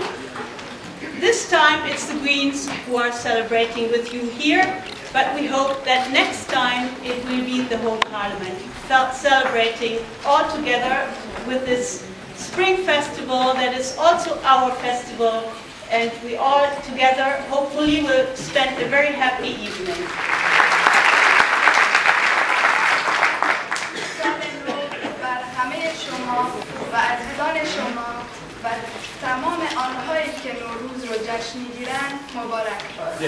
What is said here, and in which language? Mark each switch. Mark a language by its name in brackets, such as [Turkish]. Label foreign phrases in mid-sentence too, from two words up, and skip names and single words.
[English] This time it's the Greens who are celebrating with you here, but we hope that next time it will be the whole Parliament celebrating all together with this Spring Festival that is also our festival, and we all together hopefully will spend a very happy evening. [Persian] و عزیزان شما و تمام آنهایی که نوروز رو جشن می‌گیرن مبارک باد.